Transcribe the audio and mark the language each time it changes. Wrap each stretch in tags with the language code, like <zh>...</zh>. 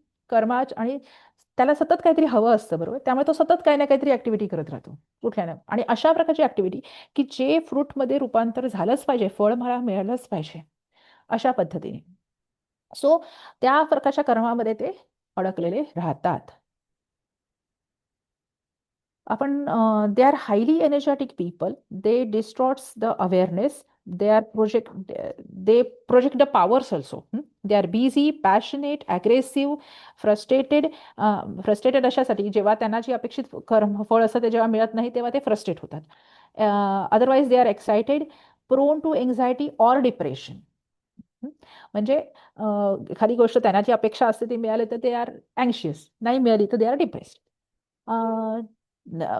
<mr>कर्मा आणि त्याला सतत काहीतरी हवं असतं, बरोबर. त्यामुळे तो सतत काही ना काहीतरी ऍक्टिव्हिटी करत राहतो कुठल्या ना. आणि अशा प्रकारची ऍक्टिव्हिटी की जे फ्रूटमध्ये रूपांतर झालंच पाहिजे, फळ मला मिळालंच पाहिजे, अशा पद्धतीने. सो त्या प्रकारच्या कर्मामध्ये ते अडकलेले राहतात.</mr> <en>आपण they are highly energetic people, they distorts the awareness, they are they project the powers also. They are busy, passionate, aggressive, frustrated.</en> <mr>Frustrated अशासाठी जेव्हा त्यांना जी अपेक्षित फळ असतं ते जेव्हा मिळत नाही तेव्हा ते फ्रस्ट्रेट होतात.</mr> <en>Otherwise they are excited, prone to anxiety or depression.</en> <mr>म्हणजे एखादी गोष्ट त्यांना जी अपेक्षा असते ती मिळाली तर ते</mr> <en>R अँशियस,</en> <mr>नाही मिळाली तर</mr> <en>They are depressed.</en>